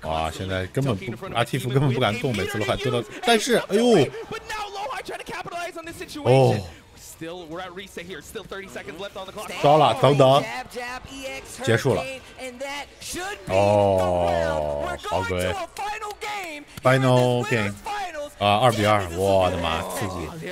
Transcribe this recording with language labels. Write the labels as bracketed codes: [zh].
[zh] 哇，现在根本不，Atif根本不敢动，每次Low High蹲到，但是，哎呦。 [en] But now Low High trying to capitalize on this situation. Still, we're at reset here. Still 30 seconds left on the clock. [zh] 糟了，等等，结束了。哦，好鬼 ！ [en] Final game [zh] 啊，2比2，我的妈，刺激！